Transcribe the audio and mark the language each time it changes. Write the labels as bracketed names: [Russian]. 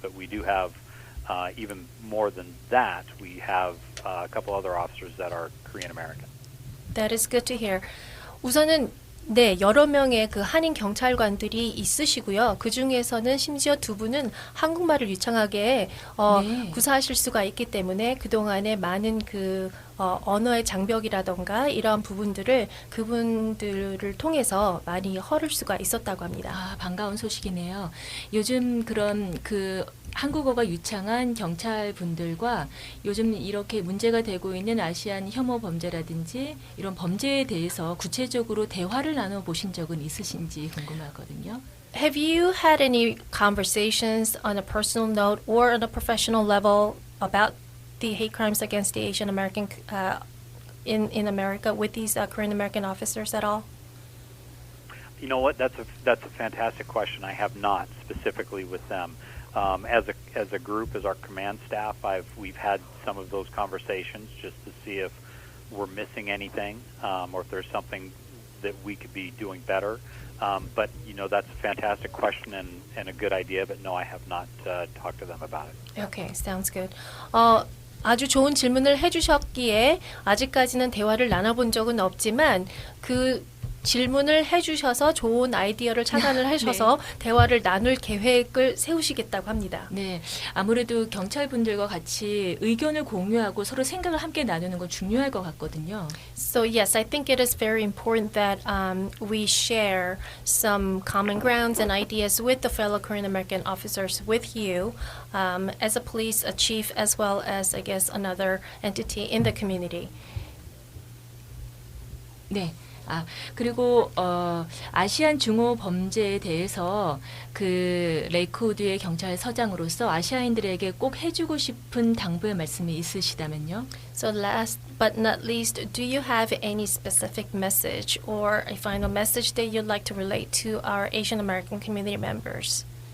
[English] But we do have even more than that. We have a couple other officers that are Korean American. That is good to hear. [Korean] 우선은 네, 여러 명의 그 한인 경찰관들이 있으시고요. 그 중에서는 심지어 두 분은 한국말을 유창하게 네. 구사하실 수가 있기 때문에 그동안에 많은 그 언어의 장벽이라던가 이러한 부분들을 그분들을 통해서 많이 헐을 수가 있었다고 합니다. 아, 반가운 소식이네요. 요즘 그런 그 한국어가 유창한 경찰분들과 요즘 이렇게 문제가 되고 있는 아시안 혐오 범죄라든지 이런 범죄에 대해서 구체적으로 대화를 나눠보신 적은 있으신지 궁금하거든요. [English] Have you had any conversations on a personal note or on a professional level about the hate crimes against the Asian American in America with these Korean American officers at all? You know what? That's a fantastic question. I have not specifically with them. As a group, as our command staff, we've had some of those conversations just to see if we're missing anything or if there's something that we could be doing better. But that's a fantastic question and a good idea. But no, I have not talked to them about it. Okay, sounds good. [Korean] 아주 좋은 질문을 해주셨기에 아직까지는 대화를 나눠본 적은 없지만 그 질문을 해주셔서 좋은 아이디어를 차단을 하셔서 대화를 나눌 계획을 세우시겠다고 합니다. 네, 아무래도 경찰분들과 같이 의견을 공유하고 서로 생각을 함께 나누는 건 중요할 것 같거든요. [English] So yes, I think it is very important that we share some common grounds and ideas with the fellow Korean American officers, with you, as a police, a chief, as well as I guess another entity in the community. [Korean] 네. 그리고 아시안 중호 범죄에 대해서 그 레이크우드의 경찰서장으로서 아시아인들에게 꼭 해주고 싶은 당부의 말씀이 있으시다면요? [English] So last but not least, do you have any specific message or a final message that you'd like to relate to our Asian American community members?